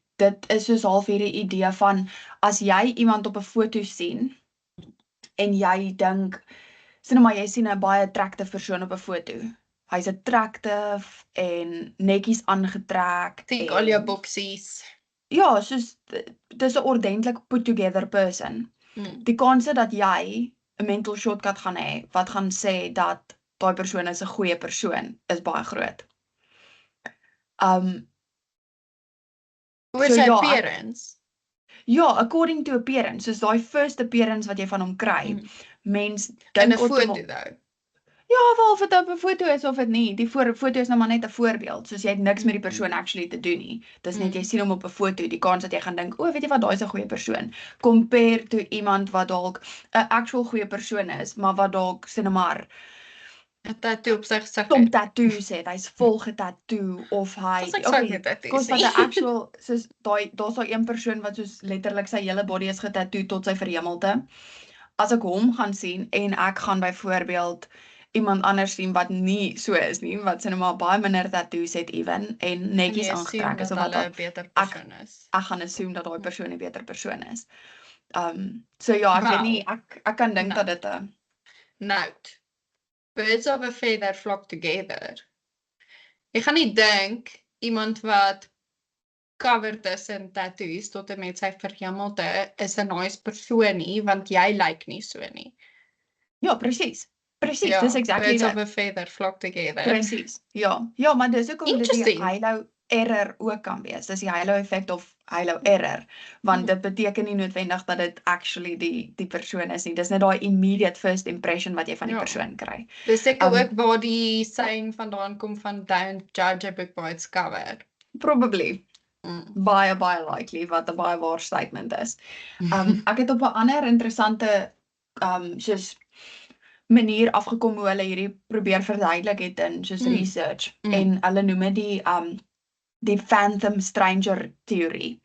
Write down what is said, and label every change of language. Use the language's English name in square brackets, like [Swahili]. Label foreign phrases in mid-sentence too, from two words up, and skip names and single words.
[Afrikaans] Dit is soos half hierdie idee van, as jy iemand op 'n foto sien, en jy dink, sê nou maar jy sien 'n baie attractive persoon op 'n foto. Hy's attractive en netjies aangetrek. Tik al jou boksies. Ja, soos, dis 'n ordentlik [English] put together person. [Afrikaans] Die kanse dat jy 'n [English] mental shortcut [Afrikaans] gaan hê, wat gaan sê dat daai persoon is 'n goeie persoon, is baie groot. Oor sy appearance? Ja, [English] according to appearance, [Afrikaans] soos daai [English] first appearance [Afrikaans] wat jy van hom kry. Mens In 'n dink foto outomaties though. ja, wel of dit op 'n foto is of dit nie. Die foto is nou maar net 'n voorbeeld. Soos jy het niks met die persoon actually te doen nie. Dis net jy sien hom op 'n foto, die kans dat jy gaan dink, "O, weet jy wat, daai is 'n goeie persoon." [English] Compare to [Afrikaans] iemand wat dalk 'n actual goeie persoon is, maar wat dalk sê nou maar 'n tattoo op sy gesig klomp het. tattoos het. Hy's vol getattoo of hy Dis ek sou met tattoos kos wat nie. 'n actual soos daar's daai een persoon wat soos letterlik sy hele body is getattoo tot sy verhemelte. As ek hom gaan sien en ek gaan byvoorbeeld iemand anders sien wat nie so is nie, wat sê nou maar baie minder tattoos het ewen en netjies jy aangetrek assume is dat of wat hulle al. 'n beter persoon is. Ek gaan assume dat daai persoon 'n beter persoon is. So ja, ek weet nie, ek kan dink dat dit 'n Note. [English] Birds of a feather flock together. [Afrikaans] Ek gaan nie dink iemand wat covered is in tattoos tot en met sy verhemelte is 'n nice persoon nie, want jy lyk nie so nie. ja, presies. Presies, Ja, dis exactly birds dit. [English] of a feather flock together. [Afrikaans] Presies. Ja. Ja, maar dis hoekom dit die Interesting. [English] halo error [Afrikaans] ook kan wees. Dis die halo effek of [English] halo error, [Afrikaans] want dit beteken nie noodwendig dat dit actually die persoon is nie. Dis net daai [English] immediate first impression [Afrikaans] wat jy van die Ja. persoon kry. Dis seker ook waar die saying vandaan kom van [English] don't judge a book by its cover. [Afrikaans] Probably. Baie likely wat 'n baie waar statement is. Ek het op 'n ander interessante soos manier afgekom hoe hulle hierdie probeer verduidelik het in soos research en hulle noem dit die [English] phantom stranger theory.